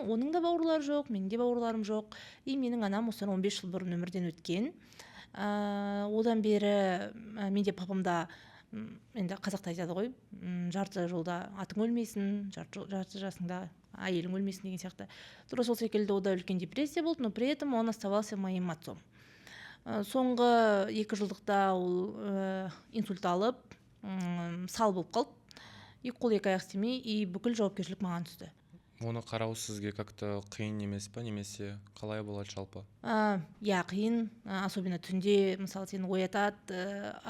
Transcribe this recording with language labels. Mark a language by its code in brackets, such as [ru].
[kk] Оның да бауырлары жоқ, менің де бауырларым жоқ. И менің анам осыдан 15 жыл бұрын өмірден өткен. Одан бері менде папамда, енді қазақта айтады ғой, жарты жолда атың өлмесін, жарты жасыңда әйелің өлмесін деген сияқты. Тура сол секілді ода үлкен депрессия болды, [ru] но при этом он оставался моим отцом. [kk] Соңғы 2 жылдықта ол инсульт алып, сал болып қалды. Екі қол екі аяқ істемей, и бүкіл жауапкершілік маған түсті. Оны қарау сізге как-то қиын емес па, немесе қалай болады жалпы? Иә, қиын, особенно түнде, мысалы сені оятады.